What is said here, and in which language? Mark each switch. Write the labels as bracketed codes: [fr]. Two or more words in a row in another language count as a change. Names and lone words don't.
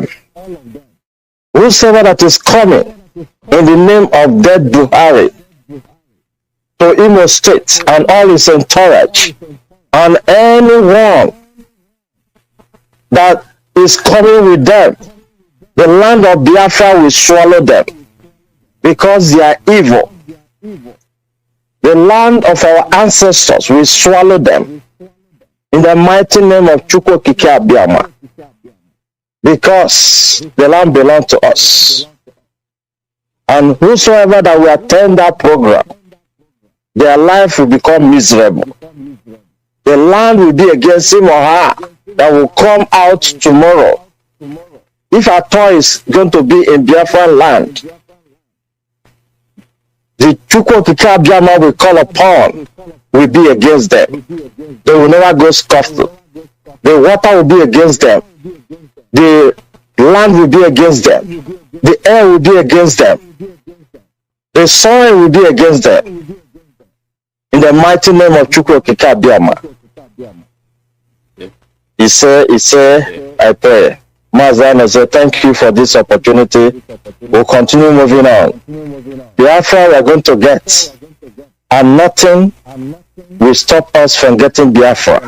[en] Whosoever that is coming in the name of dead Buhari to Imo State and all its entourage, and anyone that is coming with them, the land of Biafra will swallow them because they are evil. The land of our ancestors will swallow them in the mighty name of Chukwu okike abịama, because the land belongs to us. And whosoever that will attend that program, their life will become miserable. The land will be against him or her that will come out tomorrow. If our toy is going to be in Biafra land, the Chukwu okike abịama we call upon will be against them. They will never go scot-free. The water will be against them. The land will be against them. The air will be against them. The soil will be against them. In the mighty name of Chukwu okike abịama. He said, I pray. Mazi Nnamdi, thank you for this opportunity. We'll continue moving on. Biafra we are going to get, and nothing will stop us from getting Biafra.